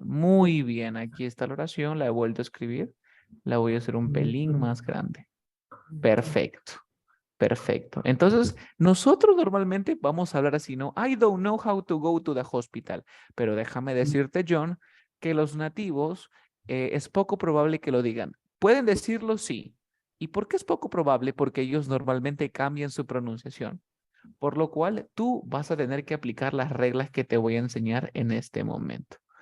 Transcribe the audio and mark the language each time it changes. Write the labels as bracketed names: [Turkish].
[Spanish] Muy bien. Aquí está la oración. La he vuelto a escribir. La voy a hacer un pelín más grande. Perfecto. Perfecto. Entonces, nosotros normalmente vamos a hablar así, ¿no? [English] I don't know how to go to the hospital. [Spanish] Pero déjame decirte, John, que los nativos es poco probable que lo digan. Pueden decirlo, sí. ¿Y por qué es poco probable? Porque ellos normalmente cambian su pronunciación. Por lo cual, tú vas a tener que aplicar las reglas que te voy a enseñar en este momento.